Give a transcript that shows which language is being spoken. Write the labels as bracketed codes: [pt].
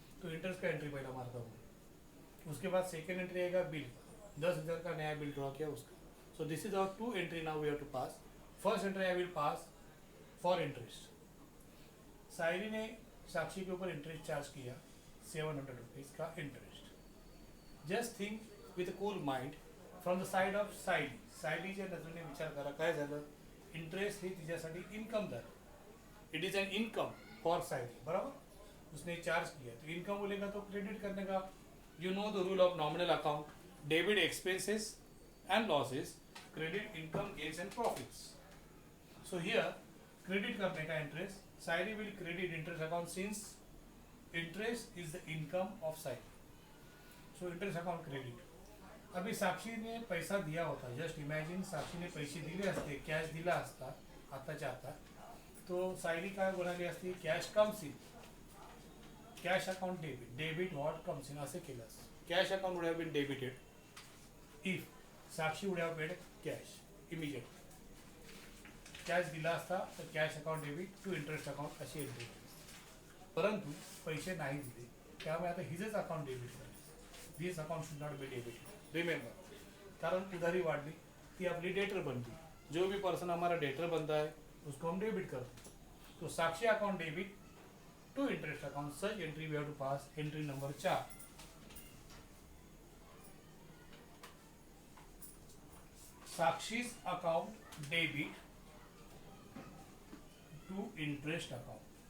[hi] तो इंटरेस्ट का एंट्री पहला मारता हूँ, उसके बाद सेकेंड एंट्री आएगा बिल, 10,000 का नया बिल ड्रॉ किया उसका। [en] So this is our 2 entry now we have to pass. First entry I will pass for interest. [hi] साइली ने साक्षी के ऊपर इंटरेस्ट चार्ज किया 700 रुपीज़ का interest. [en] just think with a cool mind from the side of Saili, [mr] सायलीच्या नजरेने विचार करा काय झालं, interest ही तिच्यासाठी income झालं, [en] It is an income for Saili, बराबर। [hi] उसने चार्ज किया तो इनकम बोलेगा तो क्रेडिट करने का, [en] You know the rule of nominal account, debit expenses and losses, credit income gains and profits. So here credit करने का interest, Saili will credit interest account since interest is the income of side. So interest account credit. [hi] अभी साक्षी ने पैसा दिया होता, [mr] just imagine साक्षी ने पैसे दिले असते, कॅश दिला असता आताच्या आता, तो सायली काय म्हणाली असती, [en] cash comes in, cash account debit, debit what comes in [mr] असे केलं असतं. [en] Cash account would have been debited if Sakshi would have paid cash immediate. [mr] Cash दिला असता तर cash account debit to interest account अशी एंट्री. परंतु पैसे नाही दिले, त्यामुळे आता हिजच अकाउंट डेबिट करायचं. [en] This account should not be debit. [mr] Remember, कारण उधारी वाढली, ती आपली डेटर बनती. [hi] जो भी पर्सन हमारा डेटर बनता है उसको हम डेबिट करते हैं. [en] तो Sakshi account debit to interest account, such entry we have to pass. Entry number 4. Sakshi's account debit to interest account.